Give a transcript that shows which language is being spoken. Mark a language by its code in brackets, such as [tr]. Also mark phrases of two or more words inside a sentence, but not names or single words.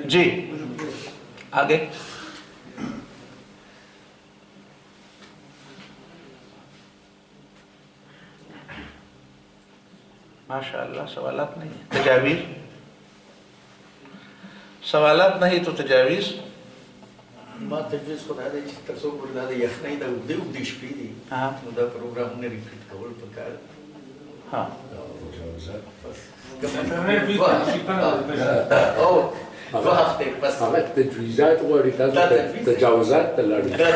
[ur] جی آگے. ماشاء اللہ سوالات نہیں. تجاویز؟ سوالات نہیں تو تجاویز. [ps] ما تجویز خو دا دی چې تر څو پورې دا د یخنۍ د اوږدې شپې دي نو دا پروګرامونه ریپیټ کول پکار. ها [ur] دو هفته پس [ps] هغه تجویزات غواړي تاسو تجاوزات ته لاړ.